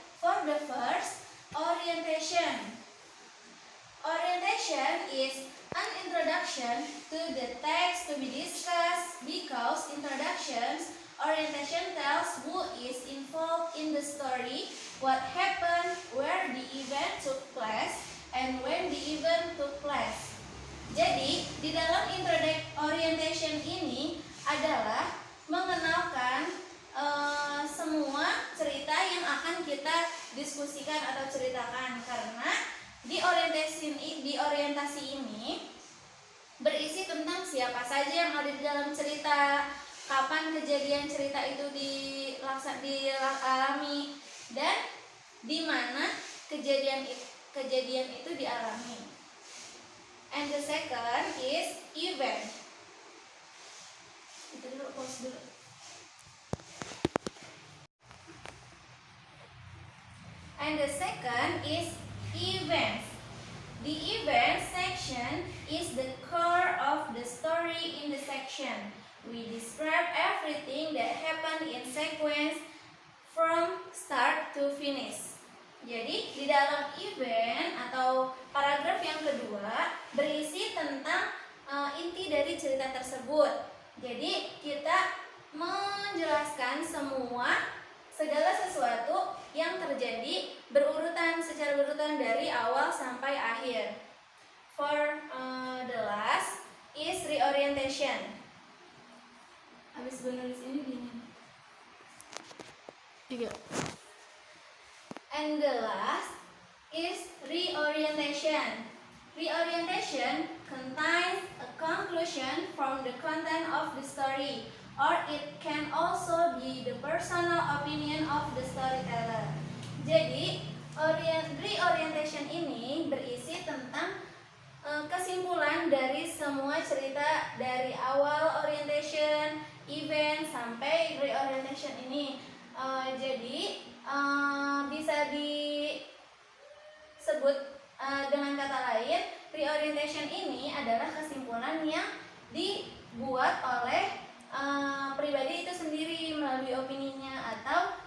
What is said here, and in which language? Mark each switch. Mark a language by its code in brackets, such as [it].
[en] For the first, orientation. Orientation is an introduction to the text to be discussed because orientation tells who is involved in the story, what happened, where the event took place, and when the event took place. [id] Jadi, di dalam orientation ini adalah mengenalkan semua cerita yang akan kita diskusikan atau ceritakan, karena di orientasi ini berisi tentang siapa saja yang ada di dalam cerita, kapan kejadian cerita itu dialami, dan di mana kejadian itu dialami. [en] And the second is event. [id] Itu dulu, pause dulu. [en] And the second is events. The event section is the core of the story in the section. We describe everything that happened in sequence from start to finish. [id] Jadi, di dalam event atau paragraf yang kedua berisi tentang inti dari cerita tersebut. Jadi, kita menjelaskan segala sesuatu yang terjadi secara berurutan dari awal sampai akhir. [en] For the last is reorientation. [id] Habis gue nulis ini gini. [en] 3. And the last is reorientation. Reorientation contains a conclusion from the content of the story, or it can also be the personal opinion of the storyteller. [id] Jadi, reorientation ini berisi tentang kesimpulan dari semua cerita dari awal orientation, event, sampai reorientation ini. Jadi bisa disebut dengan kata lain, reorientation ini adalah kesimpulan yang dibuat oleh pribadi itu sendiri melalui opininya atau